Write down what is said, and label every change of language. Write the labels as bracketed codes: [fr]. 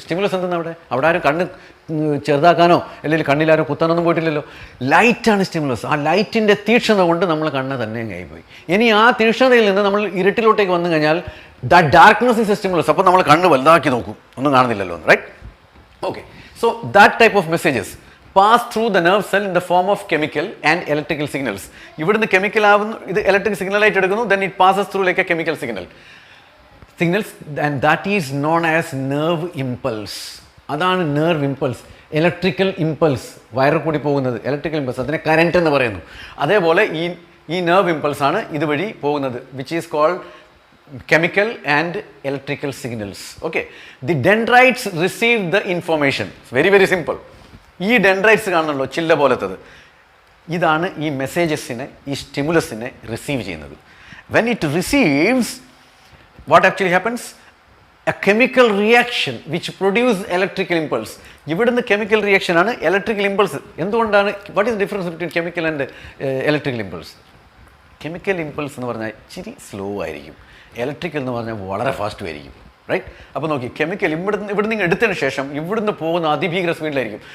[ml] Stimulus എന്തെന്ന് അവിടെ ആരും കണ്ണ് ചെറുതാക്കാനോ അല്ലെങ്കിൽ കണ്ണിലാരും കുത്താനൊന്നും പോയിട്ടില്ലല്ലോ. ലൈറ്റാണ് സ്റ്റിമുലസ്. ആ ലൈറ്റിൻ്റെ തീക്ഷ്ണത കൊണ്ട് നമ്മൾ കണ്ണ് തന്നെ ആയിപ്പോയി. ഇനി ആ തീക്ഷ്ണതയിൽ നിന്ന് നമ്മൾ ഇരുട്ടിലോട്ടേക്ക് വന്നു കഴിഞ്ഞാൽ [en] The darkness is a stimulus. [ml] അപ്പോൾ നമ്മൾ കണ്ണ് വലുതാക്കി നോക്കും, ഒന്നും കാണുന്നില്ലല്ലോ എന്ന്. Right? [en] Okay, so that type of messages pass through the nerve cell in the form of chemical and electrical signals. [ml] ഇവിടുന്ന് കെമിക്കൽ ആവുന്നു, ഇത് ഇലക്ട്രിക് സിഗ്നൽ ആയിട്ട് എടുക്കുന്നു, [en] then it passes through like a chemical signals, and that is known as nerve impulse. [ml] അതാണ് nerve impulse, electrical impulse. വയറിൽ കൂടി പോകുന്നത് electrical impulse, അതിനെ കറന്റ് എന്ന് പറയുന്നു. അതേപോലെ ഈ nerve impulse ആണ് ഇതുവഴി പോകുന്നത്, [en] which is called chemical and electrical signals. Okay, the dendrites receive the information. It's very very simple. [ml] ഈ ഡെൻഡ്രൈറ്റ്സ് കാണുന്നുള്ളൂ ചില്ല പോലത്തത്, ഇതാണ് ഈ മെസ്സേജസിനെ, ഈ സ്റ്റിമുലസിനെ റിസീവ് ചെയ്യുന്നത്. [en] when it receives, what actually happens? A chemical reaction which produce electrical impulse. [ml] ഇവിടുന്ന് chemical reaction ആണ് electrical impulse. എന്തുകൊണ്ടാണ്? [en] What is difference between chemical and electrical impulse? [ml] Chemical impulse എന്ന് പറഞ്ഞാൽ ഇച്ചിരി സ്ലോ ആയിരിക്കും, ഇലക്ട്രിക്കൽ എന്ന് പറഞ്ഞാൽ വളരെ ഫാസ്റ്റ് ആയിരിക്കും. റൈറ്റ്? അപ്പോൾ നോക്കി, കെമിക്കൽ ഇവിടുന്ന് എടുത്തതിന് ശേഷം ഇവിടുന്ന് പോകുന്ന അതിഭീകര സ്പീഡിലായിരിക്കും.